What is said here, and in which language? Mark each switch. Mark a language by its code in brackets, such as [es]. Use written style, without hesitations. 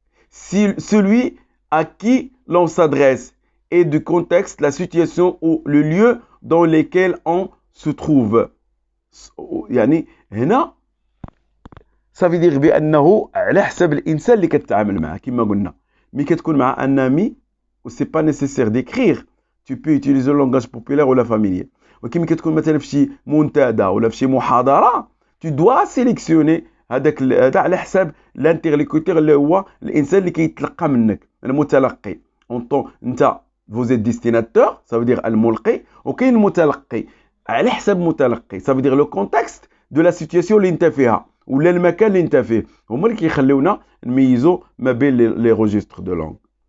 [fr] Celui à qui l'on s'adresse et du contexte, la situation ou le lieu dans lequel on se trouve. [ar] يعني هنا [fr] ça veut dire [ar] بأنه على حسب الإنسان اللي كتعامل معاه كما قلنا. مي كتكون مع [fr] un ami و c'est pas nécessaire d'écrire. Tu peux utiliser le langage populaire ou la familier. [ar] ولكن ملي كتكون مثلا في شي منتدى ولا في شي محاضره [fr] tu dois sélectionner [ar] هذاك هذا على حساب الانترلوكوتور اللي هو الانسان اللي كيتلقى منك المتلقي. انت [fr] vous êtes destinataire ça veut dire [ar] الملقي وكاين المتلقي على حساب المتلقي [fr] ça veut dire le contexte de la situation [ar] اللي انت فيها ولا المكان اللي انت فيه هما اللي كيخليونا نميزوا ما بين لي [fr] registres de langue.